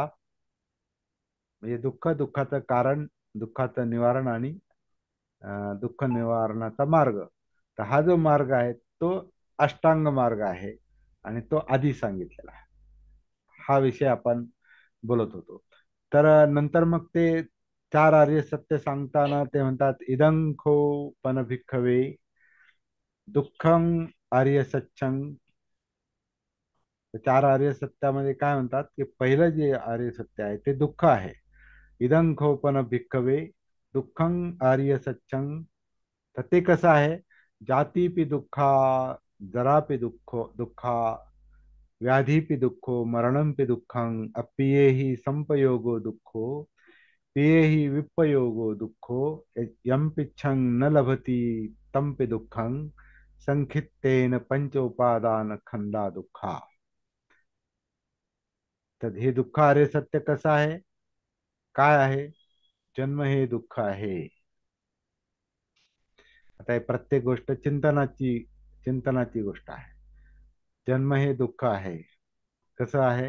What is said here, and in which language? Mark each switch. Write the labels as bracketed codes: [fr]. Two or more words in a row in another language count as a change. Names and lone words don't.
[mr] म्हणजे दुःख, दुःखाचं कारण, दुःखाचं निवारण आणि दुःख निवारणाचा मार्ग. तर हा जो मार्ग आहे तो अष्टांग मार्ग आहे. आणि तो आधी सांगितलेला आहे. हा विषय आपण बोलत होतो. तर नंतर मग ते 4 आर्य सत्य सांगताना ते म्हणतात, [pi] इदं खो पण भिक्खवे दुःखं आर्य सत्यं. [mr] 4 आर्य सत्यामध्ये काय म्हणतात की पहिलं जे आर्य सत्य आहे ते दुःख आहे. [pi] इदं खो पण भिक्खवे दुःखं आर्य सत्यं. [mr] तर ते कसं आहे, [pi] जातीपि दुःखा, जरापि दुःखा, व्याधीपि दुःखो, मरणंपि दुःखं, अप्रियेहि संपयोगो दुःखो, पियेहि विपयोगो दुःखो, यम्पिच्छं न लभति तम्पि दुःखं, संखित्तेन पंच उपादान खंदा दुःखा. [mr] तर हे दुःख आर्य सत्य कसं आहे, काय आहे? जन्म हे दुःख आहे. आता हे प्रत्येक गोष्ट चिंतनाची गोष्ट आहे. जन्म हे दुःख आहे. कसं आहे?